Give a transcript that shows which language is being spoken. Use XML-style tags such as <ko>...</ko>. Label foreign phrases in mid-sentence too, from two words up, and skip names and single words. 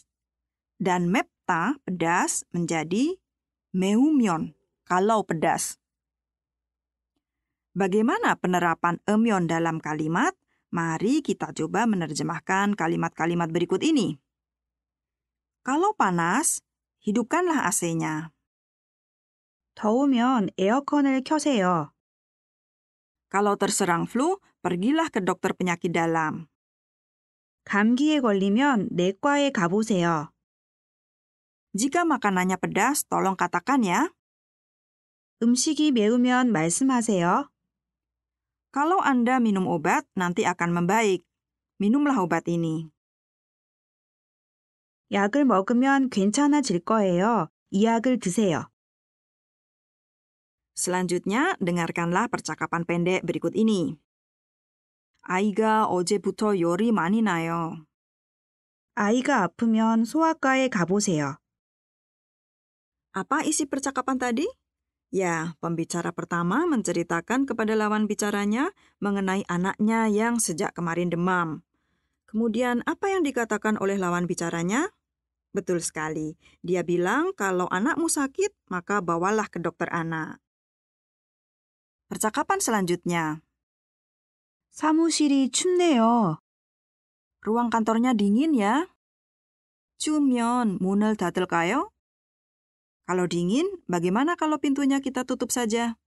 <id>Dan 맵다 pedas menjadi 매우면 kalau pedas. Bagaimana penerapan eumyeon dalam kalimat? Mari kita coba menerjemahkan kalimat-kalimat berikut ini. Kalau panas, hidupkanlah AC-nya.</id> <ko>더우면 에어컨을 켜세요.</ko> <id>Kalau terserang flu, pergilah ke dokter penyakit dalam.</id> <ko>감기에 걸리면 내과에 가보세요.</ko> <id>Jika makanannya pedas, tolong katakan ya.</id> <ko>음식이 매우면 말씀하세요.</ko> <id>Kalau Anda minum obat, nanti akan membaik. Minumlah obat ini.</id> <ko>약을 먹으면 괜찮아질 거예요. 이 약을 드세요.</ko> <id>Selanjutnya, dengarkanlah percakapan pendek berikut ini.</id> <ko>아이가 어제부터 열이 많이 나요. 아이가 아프면 소아과에 가보세요.</ko> <id>Apa isi percakapan tadi? Ya, pembicara pertama menceritakan kepada lawan bicaranya mengenai anaknya yang sejak kemarin demam. Kemudian apa yang dikatakan oleh lawan bicaranya? Betul sekali. Dia bilang kalau anakmu sakit, maka bawalah ke dokter anak. Percakapan selanjutnya.</id> <ko>사무실이 춥네요.</ko> <id>Ruang kantornya dingin ya.</id> <ko>추우면 문을 닫을까요?</ko> <id>Kalau dingin, bagaimana kalau pintunya kita tutup saja?</id>